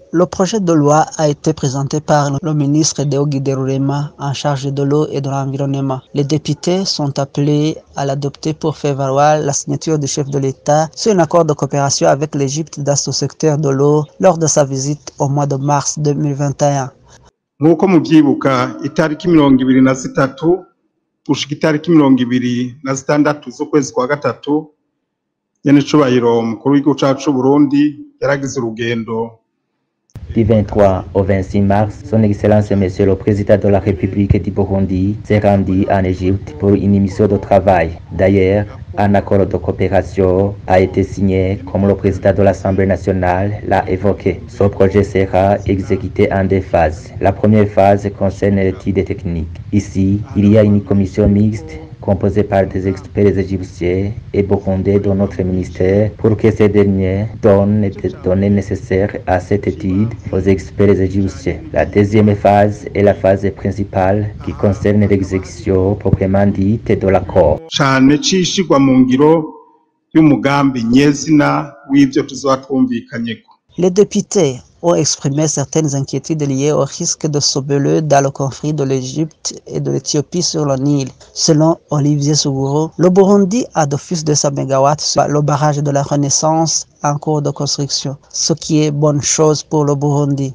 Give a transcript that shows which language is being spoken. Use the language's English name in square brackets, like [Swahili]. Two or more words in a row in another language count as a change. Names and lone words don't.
[French] Le projet de loi a été présenté par le ministre Deogide Rurema en charge de l'eau et de l'environnement. Les députés sont appelés à l'adopter pour faire valoir la signature du chef de l'État sur un accord de coopération avec l'Égypte dans ce secteur de l'eau lors de sa visite au mois de mars 2021. [Rundi] Nk'uko muvyibuka itariki 23 gushika itariki 26 z'ukwezi kwa gatatu nyen'icubahiro mukuru w'igihugu cacu c'u Burundi yaragize urugendo. [French] Du 23 au 26 mars, son Excellence Monsieur le Président de la République du Burundi s'est rendu en Égypte pour une mission de travail. D'ailleurs, un accord de coopération a été signé comme le Président de l'Assemblée nationale l'a évoqué. Ce projet sera exécuté en 2 phases. La première phase concerne l'étude technique. Ici, il y a une commission mixte composé par des experts égyptiens et burundais de notre ministère pour que ces derniers donnent les données nécessaires à cette étude aux experts égyptiens. La deuxième phase est la phase principale qui concerne l'exécution proprement dite de l'accord. [Rundi] Cane cishigwa mu ngiro y'umugambi nyezina w'ivyo tuzotwumvikanyeko. [French] Les députés ont exprimé certaines inquiétudes liées au risque de soubresaut dans le conflit de l'Égypte et de l'Éthiopie sur le Nil. Selon Olivier Sougourou, le Burundi a d'office 200 MW sur le barrage de la Renaissance en cours de construction, ce qui est bonne chose pour le Burundi.